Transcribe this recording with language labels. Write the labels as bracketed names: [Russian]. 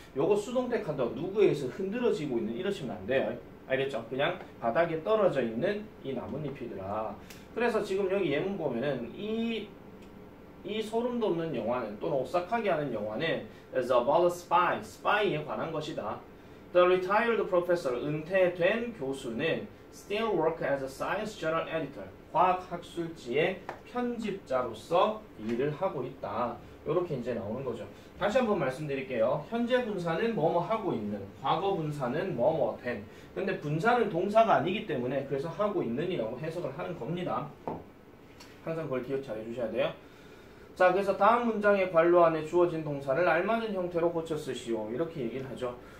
[Korean] 요거 수동태 칸도 누구에 의해서 흔들어지고 있는 이러시면 안 돼요. 알겠죠? 그냥 바닥에 떨어져 있는 이 나뭇잎이더라. 그래서 지금 여기 예문 보면은 이 소름 돋는 영화는, 또는 오싹하게 하는 영화는 [English] is about a spy, [Korean] spy에 관한 것이다. [English] The retired professor, [Korean] 은퇴된 교수는 [English] still work as a science journal editor, [Korean] 과학학술지의 편집자로서 일을 하고 있다. 이렇게 이제 나오는 거죠. 다시 한번 말씀드릴게요. 현재 분사는 뭐뭐 하고 있는, 과거 분사는 뭐뭐 된. 근데 분사는 동사가 아니기 때문에 그래서 하고 있는이라고 해석을 하는 겁니다. 항상 그걸 기억 잘 해주셔야 돼요. 자, 그래서 다음 문장의 관로 안에 주어진 동사를 알맞은 형태로 고쳐 쓰시오. 이렇게 얘기를 하죠.